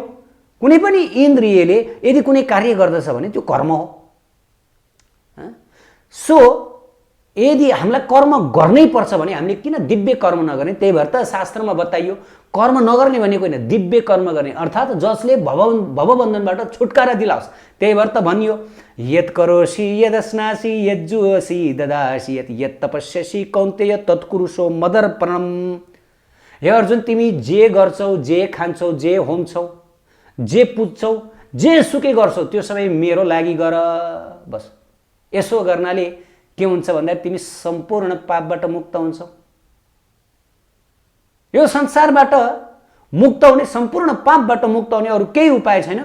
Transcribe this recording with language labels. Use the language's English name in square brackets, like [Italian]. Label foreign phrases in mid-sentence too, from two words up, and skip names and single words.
[Nepali] कुनै पनि इन्द्रियले यदि कुनै कार्य गर्दछ भने त्यो कर्म हो। सो यदि हामीलाई कर्म गर्नै पर्छ भने हामीले किन दिव्य कर्म नगर्ने? त्यही भएर त शास्त्रमा बताइयो कर्म नगर्ने भनेको होइन, दिव्य कर्म गर्ने, अर्थात् जसले भवबन्धनबाट छुटकारा दिलाओस्। त्यही भएर त भनियो, [Sanskrit] यत् करोसि यदस्नासि यज्जुहोसि ददासि यत् तपस्यसि कौन्तेय तत्कुरुषो मदर्पणम। [Nepali] हे अर्जुन, तिमी जे गर्छौ, जे खान्छौ, जे होम्छौ, जे पुज्छौ, जे सुकै गर्छौ, त्यो सबै मेरो लागि गर। बस यसो गर्नाले के हुन्छ भन्दा तिमी सम्पूर्ण पापबाट मुक्त हुन्छौ। यो संसारबाट मुक्त हुने, सम्पूर्ण पापबाट मुक्त हुने अरू केही उपाय छैन।